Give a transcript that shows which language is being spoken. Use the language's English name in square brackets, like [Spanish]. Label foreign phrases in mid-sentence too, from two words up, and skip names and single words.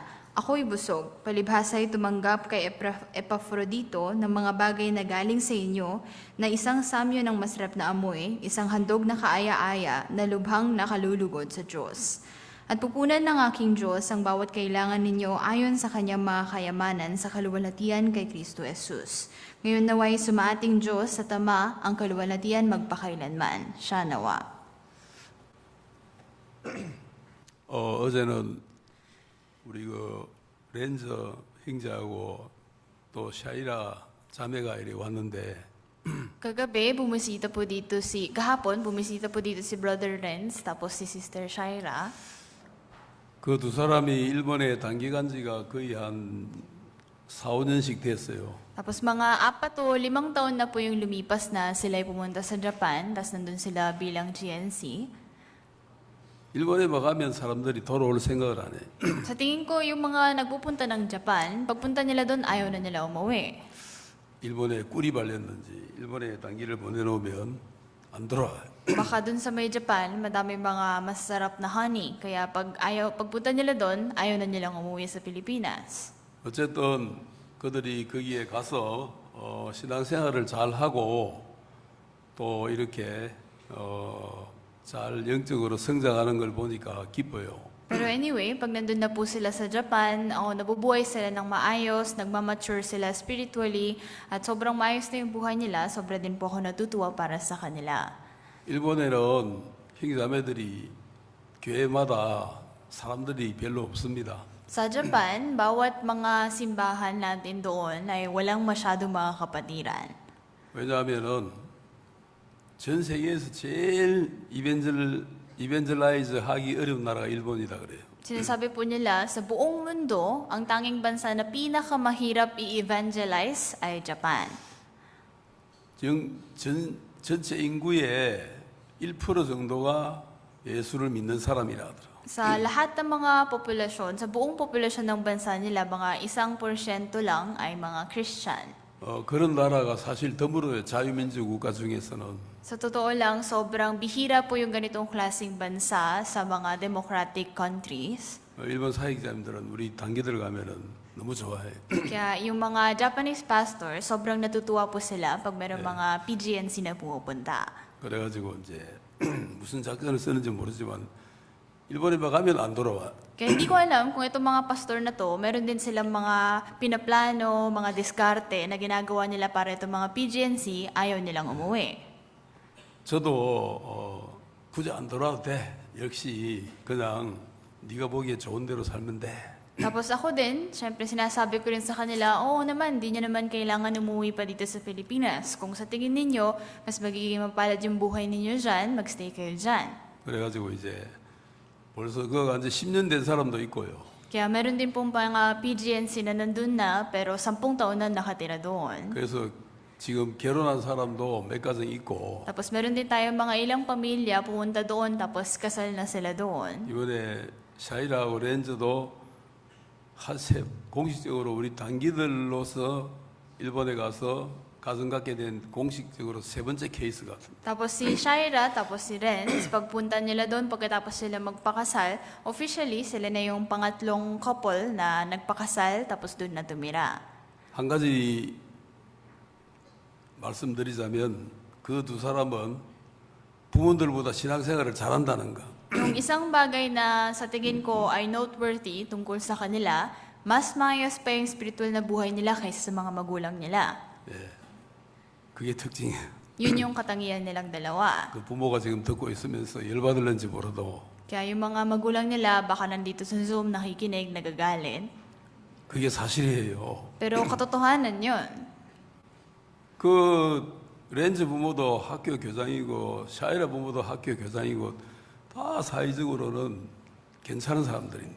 [Filipino] Ako'y busog, palibhasa'y tumanggap kay Epafrodito ng mga bagay na galing sa inyo, na isang samyo ng masarap na amoy, isang handog na kaaya-aya, na lubhang nakalulugod sa Diyos. At pupunan ng aking Diyos ang bawat kailangan ninyo ayon sa kanyang mga kayamanan sa kaluwalhatian kay Kristo Jesus. Ngayon naway sumaating Diyos sa tama ang kaluwalhatian magpakailanman. Siya nawa. [Korean] 어제는 우리 렌저 형제하고 또 샤이라 자매가 이리 왔는데 [Filipino] Kahapon bumisita po dito si Brother Renz, tapos si Sister Shaira. [Korean] 그 두 사람이 일본에 단기간 지가 거의 한 4, 5년씩 됐어요. [Filipino] Tapos mga 4 o 5 taon na po yung lumipas na sila'y pumunta sa Japan, tapos nandun sila bilang GNC. [Korean] 일본에 막 가면 사람들이 돌아올 생각을 안 해. [Filipino] Sa tingin ko, yung mga nagpupunta ng Japan, pagpunta nila doon, ayaw na nila umuwi. [Korean] 일본에 꿀이 발렸는지 일본에 단기를 보내놓으면 안 돌아와요. [Filipino] Baka doon sa may Japan, madami mga masarap na honey. Kaya pagpunta nila doon, ayaw na nilang umuwi sa Pilipinas. [Korean] 어쨌든 그들이 거기에 가서 신앙생활을 잘 하고 또 이렇게 잘 영적으로 성장하는 걸 보니까 기뻐요. [Filipino] Pero anyway, pag nandun na po sila sa Japan, nabubuhay sila ng maayos, nagmamature sila spiritually, at sobrang maayos na yung buhay nila, sobra din po ako natutuwa para sa kanila. [Korean] 일본에는 형제자매들이 교회마다 사람들이 별로 없습니다. [Filipino] Sa Japan, bawat mga simbahan natin doon ay walang masyadong mga kapatiran. [Korean] 왜냐하면은 전 세계에서 제일 이벤젤라이즈 하기 어려운 나라가 일본이다 그래요. [Filipino] Sinasabi po nila, sa buong mundo, ang tanging bansa na pinakamahirap i-evangelize ay Japan. [Korean] 전체 인구의 1% 정도가 예수를 믿는 사람이라 하더라고요. [Filipino] Sa lahat ng mga populasyon, sa buong populasyon ng bansa nila, mga 1% lang ay mga Christian. [Korean] 그런 나라가 사실 드물어요. 자유민주 국가 중에서는. [Filipino] Sa totoo lang, sobrang bihira po yung ganitong klaseng bansa sa mga [English] democratic countries. [Korean] 일본 사역자님들은 우리 단기들 가면은 너무 좋아해. [Filipino] Kaya yung mga [English] Japanese pastors, [Filipino] sobrang natutuwa po sila pag mayroong mga PGNC na pumupunta. [Korean] 그래가지고 이제 무슨 작전을 쓰는지 모르지만 일본에 가면 안 돌아와. [Filipino] Kaya hindi ko alam kung itong mga pastor na to, meron din silang mga pinaplano, mga diskarte na ginagawa nila para itong mga PGNC, ayaw nilang umuwi. [Korean] 저도 굳이 안 돌아도 돼. 역시 그냥 네가 보기에 좋은 대로 살면 돼. [Filipino] Tapos ako din, syempre sinasabi ko rin sa kanila, oo naman, di nyo naman kailangan umuwi pa dito sa Pilipinas. Kung sa tingin ninyo, mas magiging mapalad yung buhay ninyo dyan, magstay kayo dyan. [Korean] 그래가지고 이제 벌써 그거 이제 10년 된 사람도 있고요. [Filipino] Kaya meron din pong mga PGNC na nandun na, pero 10 taon na nakatira doon. [Korean] 그래서 지금 결혼한 사람도 몇 가정 있고 [Filipino] Tapos meron din tayong mga ilang pamilya pumunta doon, tapos kasal na sila doon. [Korean] 이번에 샤이라하고 렌즈도 공식적으로 우리 단기들로서 일본에 가서 가정 갖게 된 공식적으로 세 번째 케이스 같습니다. [Filipino] Tapos si Shaira, tapos si Renz, pagpunta nila doon, pagkatapos sila magpakasal, officially sila na yung pangatlong couple na nagpakasal, tapos doon na tumira. [Korean] 한 가지 말씀드리자면 그 두 사람은 부모들보다 신앙생활을 잘한다는 거. [Filipino] Yung isang bagay na sa tingin ko ay noteworthy tungkol sa kanila, mas maayos pa yung spiritual na buhay nila kaysa sa mga magulang nila. [Korean] 그게 특징이에요. [Filipino] Yun yung katangian nilang dalawa. [Korean] 그 부모가 지금 듣고 있으면서 열받을는지 몰라도 [Filipino] Kaya yung mga magulang nila baka nandito sa Zoom nakikinig, nagagalit. [Korean] 그게 사실이에요. [Filipino] Pero katotohanan yun. [Korean] 그 렌즈 부모도 학교 교장이고 샤이라 부모도 학교 교장이고 다 사회적으로는 괜찮은 사람들인데